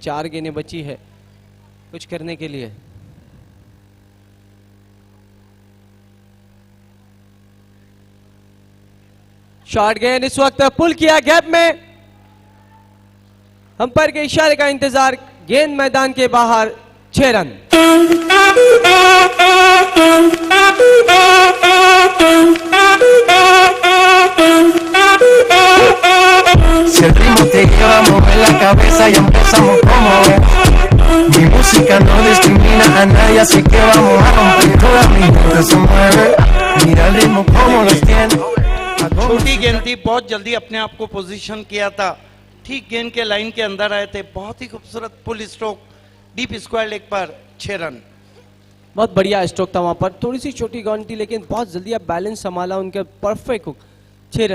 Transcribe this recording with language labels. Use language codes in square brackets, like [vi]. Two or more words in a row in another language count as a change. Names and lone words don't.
[hi] 4 गेंदें बची है कुछ करने के लिए। शॉर्ट गेंद इस वक्त पुल किया गैप में, अंपायर के इशारे का इंतजार, गेंद मैदान के बाहर, 6 रन। [es] Si el ritmo te lleva a mover la cabeza y empezamos como es. Mi música no discrimina a nadie, así que vamos a romper. Toda mi gente se mueve, mira el ritmo como los tiene. [hi] छोटी गेंद थी, बहुत जल्दी अपने आप को पोजीशन किया था, ठीक गेंद के लाइन के अंदर आए थे। बहुत ही खूबसूरत [en] pull stroke, deep square leg [hi] पर 6 रन। बहुत बढ़िया स्ट्रोक था वहां पर, थोड़ी सी छोटी गेंद थी लेकिन बहुत जल्दी अब बैलेंस संभाला उनका, [en] perfect hook, [hi] 6 रन।